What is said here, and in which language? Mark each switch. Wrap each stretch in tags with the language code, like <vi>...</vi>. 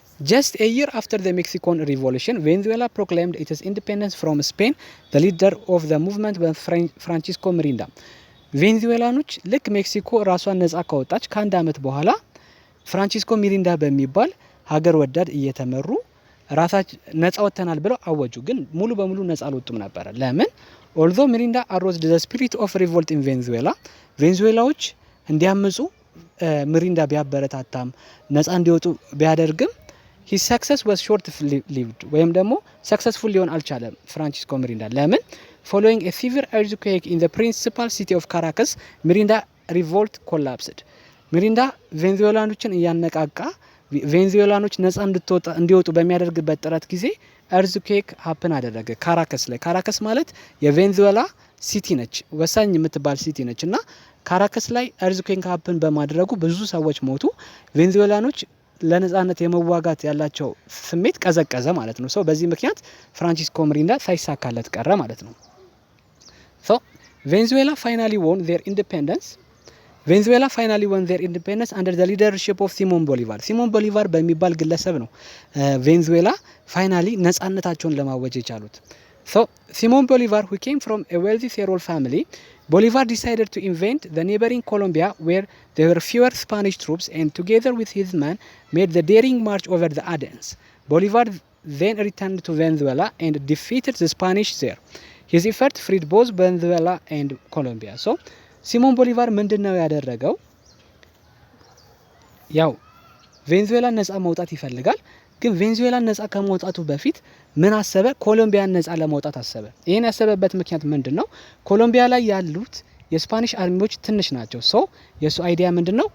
<en>Just a year after the Mexican Revolution, Venezuela proclaimed its independence from Spain. The leader of the movement was Francisco Mirinda.</en> <am>ቬንዙዌላኖች ልክ ሜክሲኮ ራሷን ነጻ ካወጣች ከአንድ አመት በኋላ ፍራንቺስኮ ሚሪንዳ በሚባል ሀገር ወዳድ እየተመሩ ራሳቸው ነጻ ወጥተናል ብለው አወጁ። ግን ሙሉ በሙሉ ነጻ አልወጡም ነበር። ለምን?</am> <en>Although Mirinda aroused the spirit of revolt in Venezuela,</en> <am>ቬንዙዌላዎች እንዲያመጹ ሚሪንዳ ቢያበረታታም ነጻ እንዲወጡ ቢያደርግም</am> <en>his success was short lived</en> <am>ወይም ደግሞ ሰክሰስፉል ሊሆን አልቻለም ፍራንቺስኮ ሚሪንዳ። ለምን?</am> <en>following a severe earthquake in the principal city of Caracas, Mirinda revolt collapsed.</en> <am>ሚሪንዳ ቬንዙዌላኖችን እያነቃቃ ቬንዙዌላኖች ነፃ እንዲወጡ በሚያደርግበት ጥረት ጊዜ እርዝኩዌክ ሀፕን አደረገ ካራከስ ላይ። ካራከስ ማለት የቬንዙዌላ ሲቲ ነች፣ ወሳኝ የምትባል ሲቲ ነች እና ካራከስ ላይ እርዝኩዌክ ሀፕን በማድረጉ ብዙ ሰዎች ሞቱ። ቬንዙዌላኖች ለነፃነት የመዋጋት ያላቸው ስሜት ቀዘቀዘ ማለት ነው። በዚህ ምክንያት ፍራንቺስኮ ሚሪንዳ ሳይሳካለት ቀረ ማለት ነው። ቬንዙዌላ ፋይናሊ won their independence.</am> <en>ቬንዙዌላ ፋይናሊ won their independence under the leadership of ሲሞን ቦሊቫር። ሲሞን ቦሊቫር በሚባል ግለሰብ ነው ቬንዙዌላ ፋይናሊ ነፃነታቸውን ለማወጅ የቻሉት። ሲሞን ቦሊቫር who came from a wealthy Cerol family, Bolivar decided to invade the neighboring Colombia where there were fewer Spanish troops and together with his men made the daring march over the Andes. Bolivar then returned to Venezuela and defeated the Spanish there. His effort freed both Venezuela and Colombia.</en> <am>ሲሞን ቦሊቫር ምንድነው ያደረገው? ያው ቬንዙዌላን ነፃ መውጣት ይፈልጋል። ግን ቬንዙዌላን ነፃ ከመውጣቱ በፊት ምን አሰበ? ኮሎምቢያን ነፃ ለማውጣት አሰበ። ይሄን ያሰበበት ምክንያት ምንድነው? ኮሎምቢያ ላይ ያሉት የስፓኒሽ አርሚዎች ትንሽ ናቸው። የሱ አይዲያ ምንድነው?</am>